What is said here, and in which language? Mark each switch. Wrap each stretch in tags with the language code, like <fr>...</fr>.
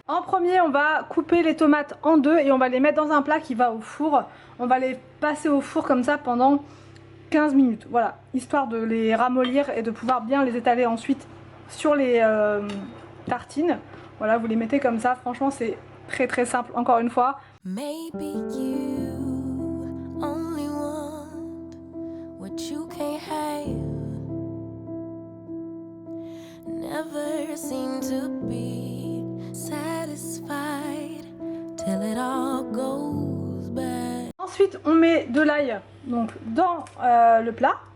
<fr>En premier, on va couper les tomates en deux et on va les mettre dans un plat qui va au four. On va les passer au four comme ça pendant 15 minutes, voilà, histoire de les ramollir et de pouvoir bien les étaler ensuite sur les tartines. Voilà, vous les mettez comme ça, franchement c'est très très simple, encore une fois.</fr> <en>Maybe you only want what you can't have. Never seem to be satisfied till it all goes bad.</en> <fr>Ensuite, on met de l'ail donc dans le plat.</fr>